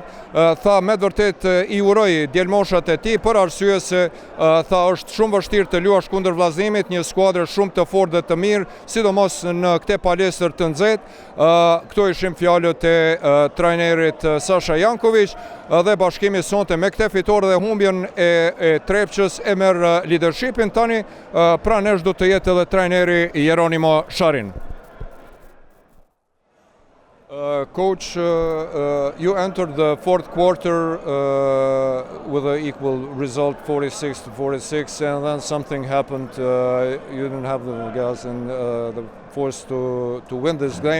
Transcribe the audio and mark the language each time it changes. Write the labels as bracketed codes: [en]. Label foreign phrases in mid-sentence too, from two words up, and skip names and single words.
[sq] Tha me vërtet I uroj djelmoshat e tij për arsye se tha është shumë vështirë të luash kundër vllazimit, një skuadër shumë të fortë dhe të mirë, sidomos në këtë palestër të nxehtë. Këto ishin fjalët e trajnerit Sasha Jankovic, dhe Bashkimi sonte me këtë fitore dhe humbjen e Trepçës e merr leadershipin tani. Pranesh do të jetë edhe trajneri Jeronimo Sharin. [en] Coach, you entered the fourth quarter with an equal result, 46-46, and then something happened. You didn't have the gas and the force to win this game.